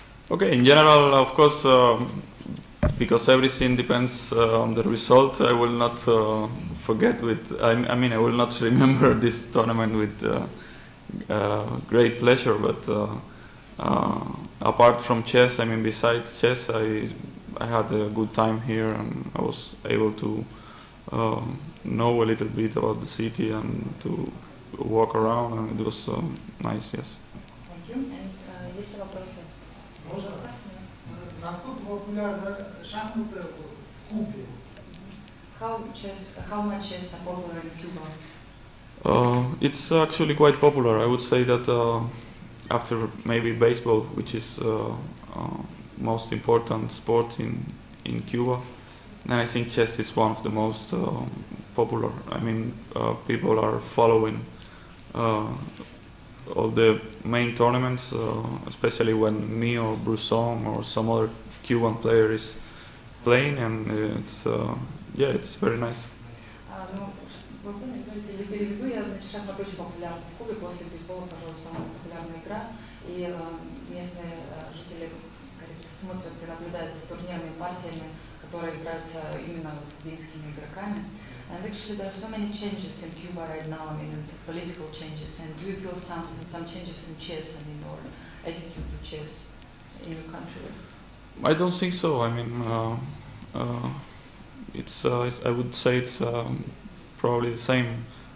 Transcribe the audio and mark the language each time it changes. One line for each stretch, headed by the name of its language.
English: Okay, in general, of course, because everything depends on the result, I will not forget with, I mean, I will not remember this tournament with great pleasure, but apart from chess, I mean, besides chess, I had a good time here, and I was able to know a little bit about the city and to walk around, and it was nice, yes. Thank you.
Russian: And есть вопросы? Насколько популярна шахматы в Кубе?
English: How much is popular in Cuba? It's actually quite popular. I would say that after maybe baseball, which is most important sport in Cuba, then I think chess is one of the most popular. I mean, people are following all the main tournaments, especially when me or Brusson or some other Cuban player is playing, and it's yeah, it's very nice.
Russian: Или переведу, значит, шахмат очень популярна в Кубе, после бейсбола, пожалуй, самая популярная игра, и местные жители, кажется, смотрят и наблюдают за турнирными партиями, которые играются именно кубинскими игроками.
English: And actually there are so many changes in Cuba right now, I mean, political changes, and do you feel some changes in chess, I mean, or attitude to chess in your country? I don't think so. I mean, I would say it's probably the same.